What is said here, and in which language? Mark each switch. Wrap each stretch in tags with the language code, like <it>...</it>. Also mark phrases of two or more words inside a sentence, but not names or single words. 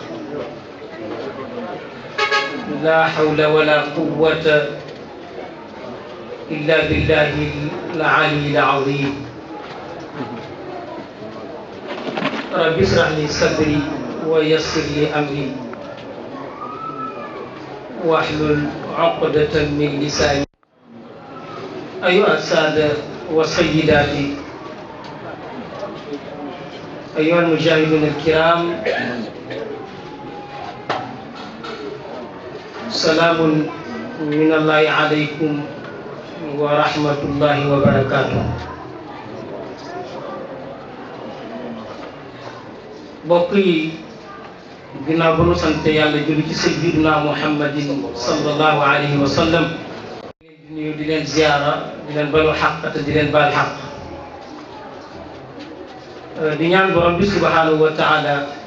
<ar>لا حول ولا قوة إلا بالله العلي العظيم رب اشرح لي صدري ويسر لي أمري واحلل عقدة من لساني أيها السادة والسيدات أيها المشاهدون الكرام سلام من الله عليكم ورحمة الله وبركاته mbokk</ar> <wo>yi ginnaaw ba nu sant yàlla julli ci sayyidina Muhammadin</wo> <ar>صلى الله عليه وسلم</ar> <wo>di leen ziyaara di leen balu xaq te di leen baal xaq di ñaan borom bi</wo> <ar>سبحانه وتعالى</ar>